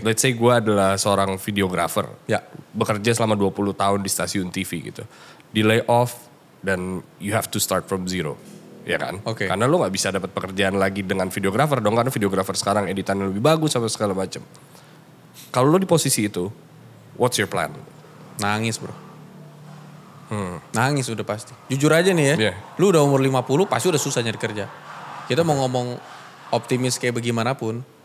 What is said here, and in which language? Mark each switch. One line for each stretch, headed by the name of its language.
English: Let's say
Indonesian: gue adalah seorang videographer. Ya. Bekerja selama 20 tahun di stasiun TV gitu.
English: Di lay off dan you have to start from zero.
Indonesian: Ya kan? Oke. Karena lo gak bisa dapat pekerjaan lagi dengan videographer dong. Karena videographer sekarang editannya lebih bagus sama segala macam. Kalau lo di posisi itu,
English: what's your plan?
Indonesian: Nangis bro. Nangis udah pasti. Jujur aja nih ya.
English: Yeah.
Indonesian: Lu udah umur 50 pasti udah susah nyari kerja. Kita mau ngomong optimis kayak bagaimanapun.